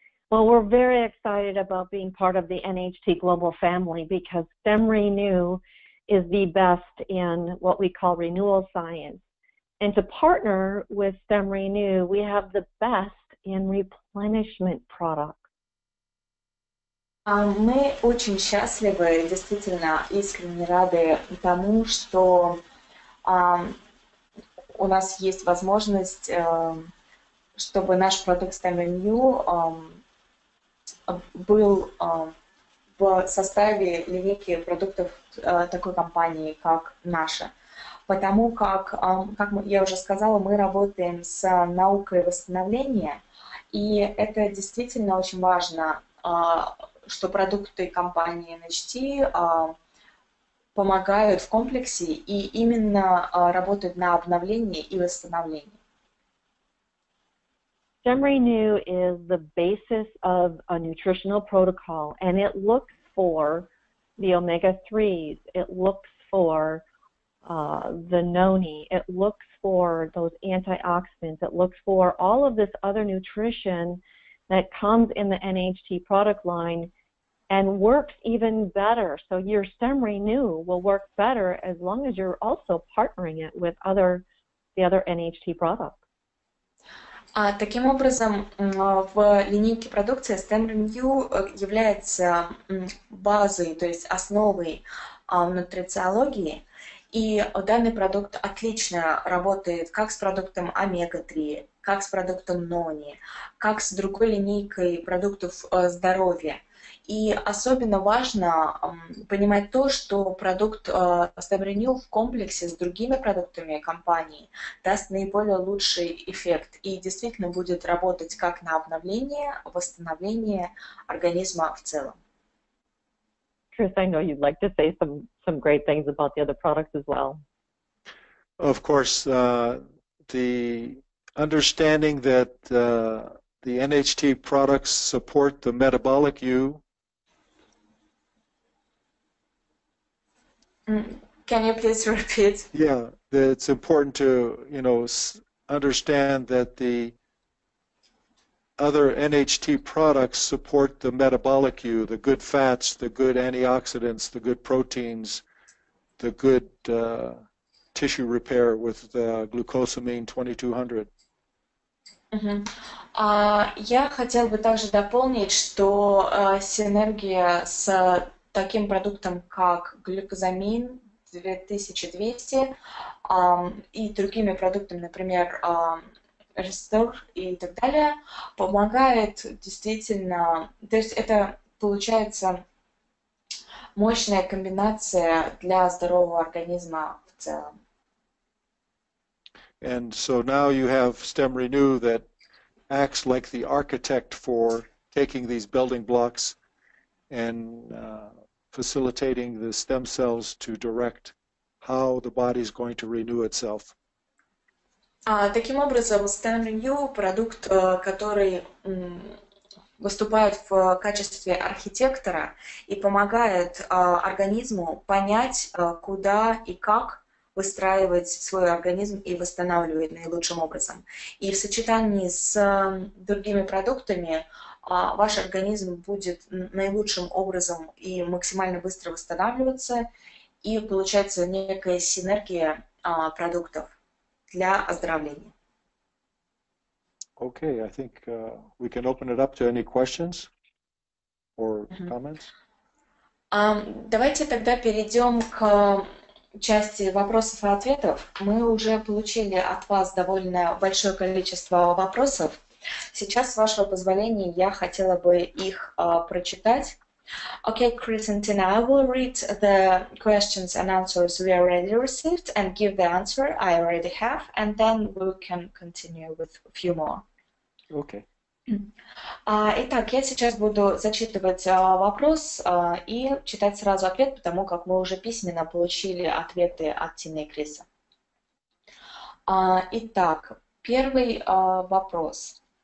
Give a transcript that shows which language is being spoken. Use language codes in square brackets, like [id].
[en] Well, we're very excited about being part of the NHT Global family because StemRenu is the best in what we call renewal science. And to partner with StemRenu, we have the best in replenishment products. [ru] Мы очень счастливы, действительно искренне рады тому, что у нас есть возможность, чтобы наш продукт StemRenu был в составе линейки продуктов такой компании, как наша. Потому как я уже сказала, мы работаем с наукой восстановления, и это действительно очень важно, что продукты компании NHT помогают в комплексе и именно работают на обновлении и восстановлении. [en] StemRenu is the basis of a nutritional protocol, and it looks for the omega-3s, it looks for the noni, it looks for those antioxidants, it looks for all of this other nutrition that comes in the NHT product line and works even better. So your StemRenu will work better as long as you're also partnering it with the other NHT products. [ru] Таким образом, в линейке продукции StemRenu является базой, то есть основой нутрициологии, и данный продукт отлично работает как с продуктом омега-3, как с продуктом нони, как с другой линейкой продуктов здоровья. И особенно важно понимать то, что продукт StemRenu в комплексе с другими продуктами компании даст наиболее лучший эффект и действительно будет работать как на обновление, восстановление организма в целом. [en] Chris, I know you'd like to say some great things about the other products as well. Of course, the understanding that the NHT products support the metabolic you. Can you please repeat? Yeah, it's important to, understand that the other NHT products support the metabolic you, the good fats, the good antioxidants, the good proteins, the good tissue repair with glucosamine 2200. Мгм. [ru] Я хотела бы также дополнить, что синергия с таким продуктом, как глюкозамин 2200 и другими продуктами, например, рестор и так далее, помогает действительно, то есть это получается мощная комбинация для здорового организма в целом. [en] And so now you have StemRenu that acts like the architect for taking these building blocks and facilitating the stem cells to direct how the body is going to renew itself. [ru] Таким образом, StemRenu — продукт, который выступает в качестве архитектора и помогает организму понять, куда и как выстраивать свой организм и восстанавливать наилучшим образом. И в сочетании с другими продуктами ваш организм будет наилучшим образом и максимально быстро восстанавливаться, и получается некая синергия продуктов для оздоровления. [en] Okay, I think we can open it up to any questions or comments. [ru] Давайте тогда перейдем к части вопросов и ответов. Мы уже получили от вас довольно большое количество вопросов. Сейчас, с вашего позволения, я хотела бы их прочитать. [en] Okay, Chris and Tina, I will read the questions and answers we already received and give the answer I already have, and then we can continue with a few more. Okay. [ru] Итак, я сейчас буду зачитывать вопрос и читать сразу ответ, потому как мы уже письменно получили ответы от Тины и Криса. Итак, первый вопрос.